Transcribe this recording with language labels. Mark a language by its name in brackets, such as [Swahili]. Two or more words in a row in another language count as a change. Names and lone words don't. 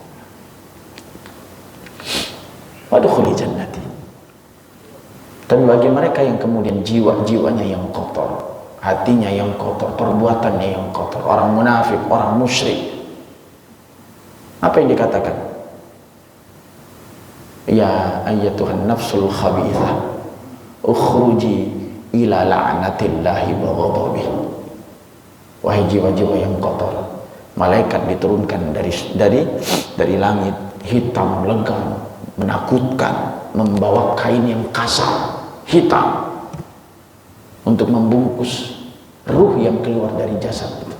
[Arabic] وادخلي جنتي. [Indonesian] Tapi bagi mereka yang kemudian jiwa-jiwanya yang kotor, hatinya yang kotor, perbuatannya yang kotor, orang munafik, orang musyrik, apa yang dikatakan? [Arabic] يا أيتها النفس الخبيثة اخرجي إلى لعنة الله وغضبه. [Indonesian] Wahai jiwa-jiwa yang kotor, malaikat diturunkan dari langit, hitam legam, menakutkan, membawa kain yang kasar hitam untuk membungkus ruh yang keluar dari jasad itu.